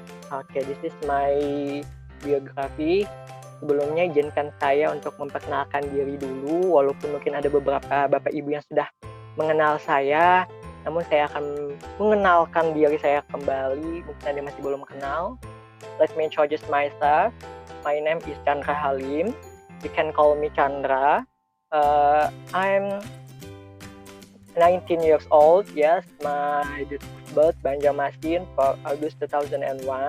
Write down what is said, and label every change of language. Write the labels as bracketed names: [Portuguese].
[English] Oke, this is my biography. [Indonesian] Sebelumnya izinkan saya untuk memperkenalkan diri dulu, walaupun mungkin ada beberapa Bapak Ibu yang sudah mengenal saya, namun saya akan mengenalkan diri saya kembali, mungkin Anda masih belum kenal. [English] Let me introduce myself. My name is Chandra Halim. You can call me Chandra. I'm 19 years old. Yes, my date of birth Banjarmasin for August 2001.